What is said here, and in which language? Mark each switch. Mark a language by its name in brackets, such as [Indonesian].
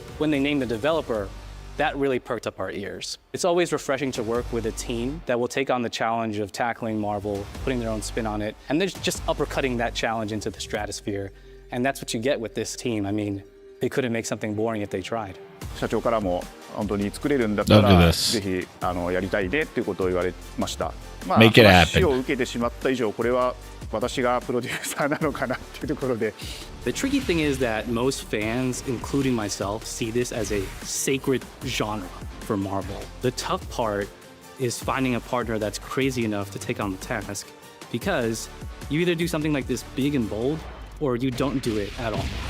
[English] When they named the developer, that really perked up our ears. It's always refreshing to work with a team that will take on the challenge of tackling Marvel, putting their own spin on it, and they're just uppercutting that challenge into the stratosphere. And that's what you get with this team. I mean, they couldn't make something boring if they tried. [Japanese] 社長からも本当に作れるんだったらぜひやりたいねっていうことを言われました。まあ話を受けてしまった以上これは私がプロデューサーなのかなっていうところで。 [English] The tricky thing is that most fans, including myself, see this as a sacred genre for Marvel. The tough part is finding a partner that's crazy enough to take on the task, because you either do something like this big and bold, or you don't do it at all.